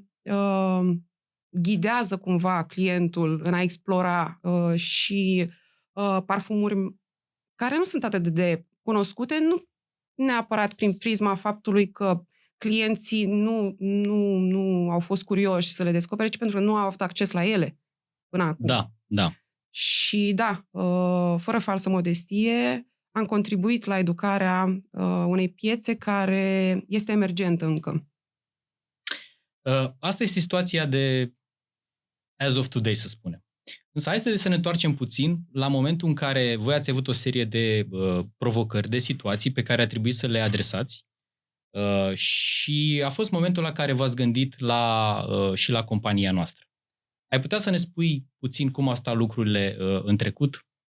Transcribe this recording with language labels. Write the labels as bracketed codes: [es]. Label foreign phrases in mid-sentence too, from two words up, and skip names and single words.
[ro] ghidează cumva clientul în a explora și parfumuri care nu sunt atât de cunoscute, nu neapărat prin prisma faptului că clienții nu au fost curioși să le descopere, ci pentru că nu au avut acces la ele până acum. Da. Și fără falsă modestie, am contribuit la educarea unei piețe care este emergentă încă. Asta este situația de [en] as of today, [ro] să spunem. Însă hai să ne întoarcem puțin la momentul în care voi ați avut o serie de provocări, de situații pe care a trebuit să le adresați și a fost momentul la care v-ați gândit și la compania noastră. Ai putea să ne spui puțin cum au stat lucrurile în trecut?